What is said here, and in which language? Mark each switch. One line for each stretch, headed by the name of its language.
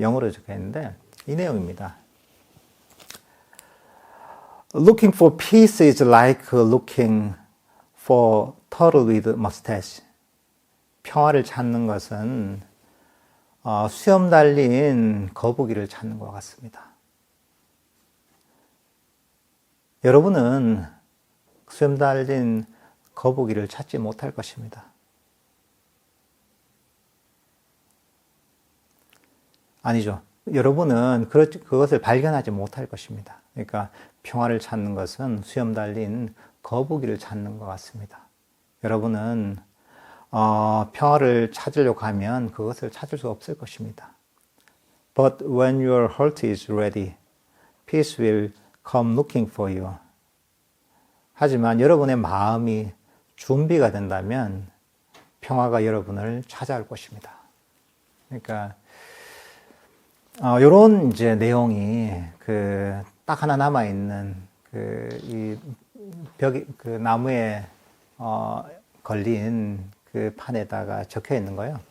Korean: 영어로 적혀 있는데, 이 내용입니다.
English: Looking for peace is like looking for turtle with mustache.
Korean: 평화를 찾는 것은 수염 달린 거북이를 찾는 것 같습니다. 여러분은 수염 달린 거북이를 찾지 못할 것입니다. 아니죠. 여러분은 그것을 발견하지 못할 것입니다. 그러니까 평화를 찾는 것은 수염 달린 거북이를 찾는 것 같습니다. 여러분은 평화를 찾으려고 하면 그것을 찾을 수 없을 것입니다.
English: But when your heart is ready, peace will come looking for you.
Korean: 하지만 여러분의 마음이 준비가 된다면 평화가 여러분을 찾아올 것입니다. 그러니까 이런 이제 내용이 딱 하나 남아 있는 이 나무에 걸린 판에다가 적혀 있는 거예요.